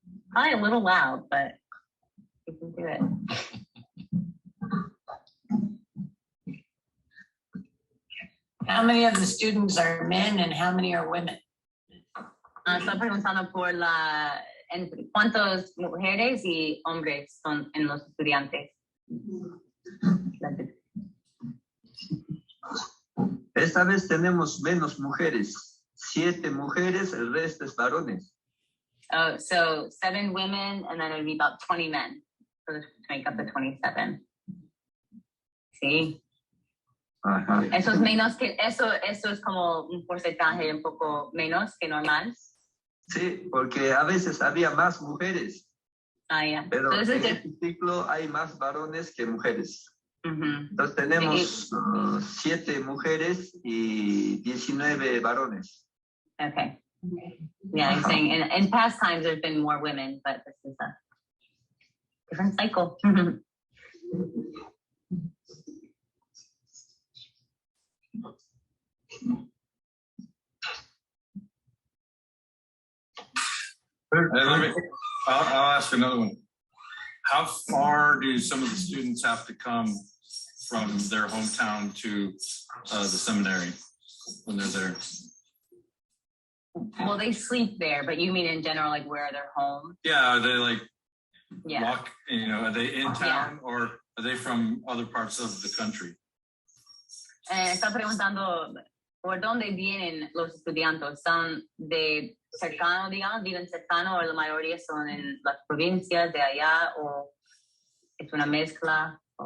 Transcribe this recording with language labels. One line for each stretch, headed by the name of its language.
English: Probably a little loud, but you can do it. How many of the students are men and how many are women?
Spanish: Está preguntando por cuántos mujeres y hombres son en los estudiantes. Esta vez tenemos menos mujeres, 7 mujeres, el resto es varones.
English: Oh, so 7 women and then it would be about 20 men to make up the 27. See?
Spanish: Ajá. Eso es menos que, eso es como un porcentaje un poco menos que normal. Sí, porque a veces había más mujeres, Ah, ya. pero
English: So this
Spanish: en
English: is
Spanish: este ciclo hay más varones que mujeres. Mhm. Entonces tenemos 7 mujeres y 19 varones.
English: Okay. Yeah, I'm saying in past times there's been more women, but this is a different cycle. I'll ask another one. How far do some of the students have to come from their hometown to the seminary when they're there? Well, they sleep there, but you mean in general, like where are their home? Yeah, are they like Yeah. walk, are they in town or are they from other parts of the country?
Spanish: Está preguntando por dónde vienen los estudiantes. ¿Son de cercano, digamos, viven cercano o la mayoría son en las provincias de allá o es una mezcla?